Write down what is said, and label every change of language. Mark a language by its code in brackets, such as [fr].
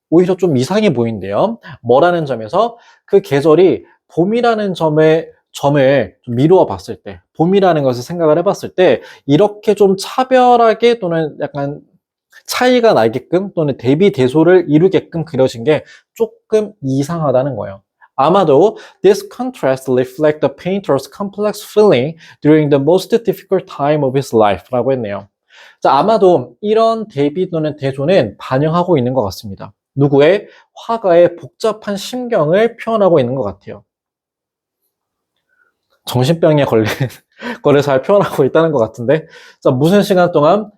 [ko] 오히려 좀 이상해 보인대요. 뭐라는 점에서 그 계절이 봄이라는 점을 좀 미루어 봤을 때, 봄이라는 것을 생각을 해봤을 때, 이렇게 좀 차별하게 또는 약간 차이가 나게끔 또는 대비대소를 이루게끔 그려진 게 조금 이상하다는 거예요. 아마도 [en] this contrast reflect the painter's complex feeling during the most difficult time of his life [ko] 라고 했네요. 자, 아마도 이런 대비 또는 대조는 반영하고 있는 것 같습니다. 누구의? 화가의 복잡한 심경을 표현하고 있는 것 같아요. 정신병에 걸린 거를 잘 표현하고 있다는 것 같은데, 자, 무슨 시간 동안?